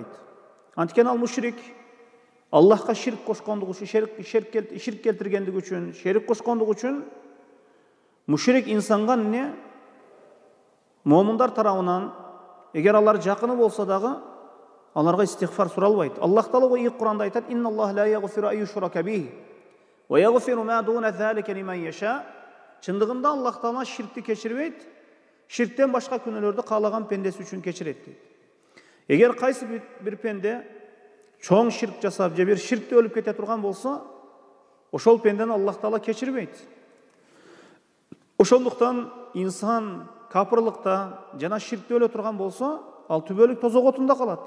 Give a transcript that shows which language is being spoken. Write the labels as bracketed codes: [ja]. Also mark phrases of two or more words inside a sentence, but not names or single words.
[ky] Анткени ал мушрик Аллахка ширк кошкондугу үчүн, ширк келтиргендиги үчүн, шерик кошкондугу үчүн мушрик инсанга эмне момундар тарабынан, эгер алар жакыны болсо дагы, аларга истигфар суралбайт. Аллах Таала Кур'анда айтат: [ar] "إن الله لا يغفر أن يشرك به ويغفر ما دون ذلك لمن يشاء." [ky] Чындыгында Аллах Таала ширкти кечирбейт, ширктен башка күнөөлөрдү каалаган пендеси үчүн кечирет дейт. Эгер кайсы бир пенде чоң ширк жасап, же бир ширкте өлүп кете турган болсо, ошол пендени Аллах Таала кечирбейт. Ошондуктан инсан капырлыкта жана ширкте өлө турган болсо, ал түбөлүк тозок отунда калат.